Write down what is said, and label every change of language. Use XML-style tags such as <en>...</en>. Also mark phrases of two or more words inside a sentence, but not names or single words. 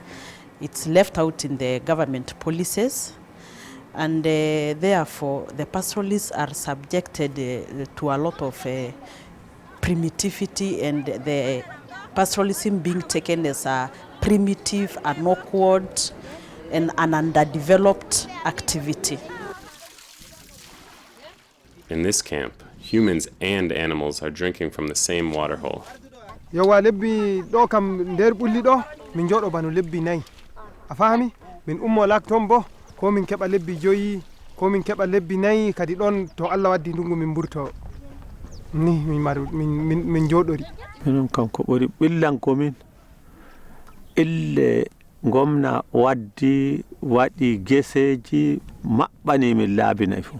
<en>It's left out in the government policies, and therefore the pastoralists are subjected to a lot of primitivity, and the pastoralism being taken as a primitive and awkward and an underdeveloped activity. In this camp, humans and animals are drinking from the same water hole.</en> <ff>Yawa lebbi ɗo kam nder ɓulli ɗo min joɗo bano lebbi nayi. A fahami? Min ummo lakton bo ko min keɓa lebbi joyi ko min keɓa lebbi nayi kadi ɗon to Allah waddi ndungu min burto. Ni min joɗori. Minum kam ko ɓuri ɓillanko min ille gomna waddi waɗi geseji maɓɓani min laabi nayi fu.</ff>